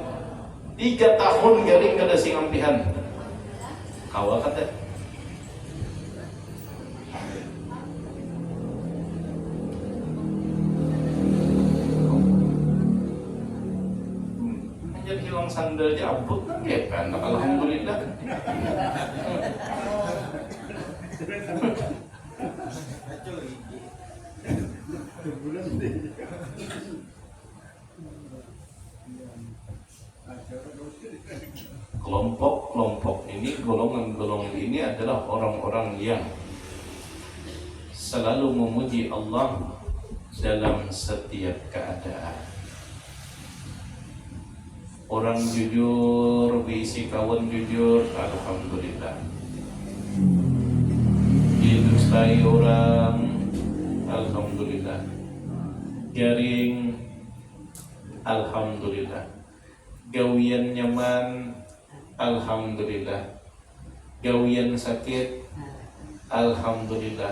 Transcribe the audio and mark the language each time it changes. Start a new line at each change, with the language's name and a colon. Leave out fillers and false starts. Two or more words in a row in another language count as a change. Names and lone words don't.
Banjar: 3 tahun garing kada sing ampihan, awak kata. Jadi hilang sandal aja abut kan ya kan, alhamdulillah.
Indonesian: Kelompok-kelompok ini, golongan-golongan ini adalah orang-orang yang selalu memuji Allah dalam setiap keadaan. Orang jujur, diisi kawan jujur, alhamdulillah. Didustai orang, alhamdulillah.
Banjar: Garing, alhamdulillah. Gawian nyaman, alhamdulillah. Gawian sakit, alhamdulillah.